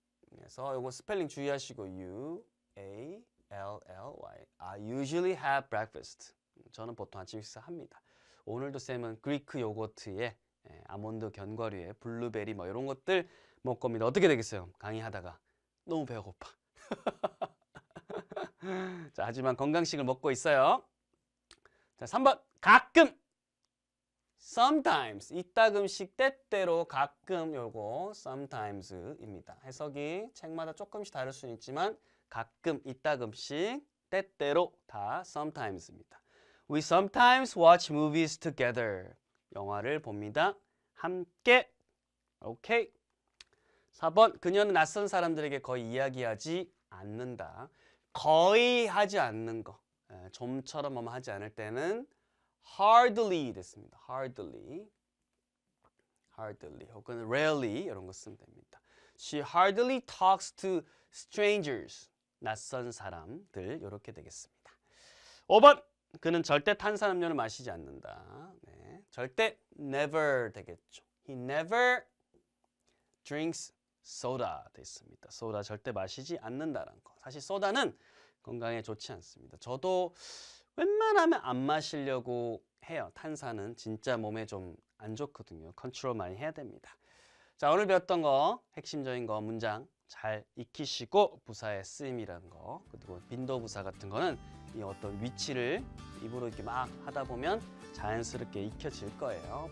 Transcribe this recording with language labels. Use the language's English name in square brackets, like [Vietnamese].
[Korean] 그래서 이거 스펠링 주의하시고 U-A-L-L-Y. [English] I usually have breakfast. [Korean] 저는 보통 아침 식사 합니다. 오늘도 쌤은 그리크 요거트에 아몬드 견과류에 블루베리 뭐 이런 것들 먹을 겁니다. 어떻게 되겠어요? 강의하다가 너무 배고파. 자, 하지만 건강식을 먹고 있어요. 자, 3번 가끔 sometimes 이따금씩 때때로 가끔 요거 sometimes입니다. 해석이 책마다 조금씩 다를 수는 있지만 가끔 이따금씩 때때로 다 sometimes입니다. [English] We sometimes watch movies together. [Korean] 영화를 봅니다. 함께. 오케이. 4번 그녀는 낯선 사람들에게 거의 이야기하지 않는다. 거의 하지 않는 거. 좀처럼 뭐뭐 하지 않을 때는 hardly 됐습니다. hardly 혹은 rarely 이런 거 쓰면 됩니다. [English] She hardly talks to strangers. [Korean] 낯선 사람들 이렇게 되겠습니다. 5번 그는 절대 탄산음료를 마시지 않는다. 네, 절대 never 되겠죠. [English] He never drinks soda [Korean] 됐습니다. 소다 절대 마시지 않는다라는 거. 사실 소다는 건강에 좋지 않습니다. 저도 웬만하면 안 마시려고 해요. 탄산은 진짜 몸에 좀 안 좋거든요. 컨트롤 많이 해야 됩니다. 자, 오늘 배웠던 거 핵심적인 거 문장 잘 익히시고 부사의 쓰임이라는 거 그리고 빈도부사 같은 거는 이 어떤 위치를 입으로 이렇게 막 하다 보면 자연스럽게 익혀질 거예요.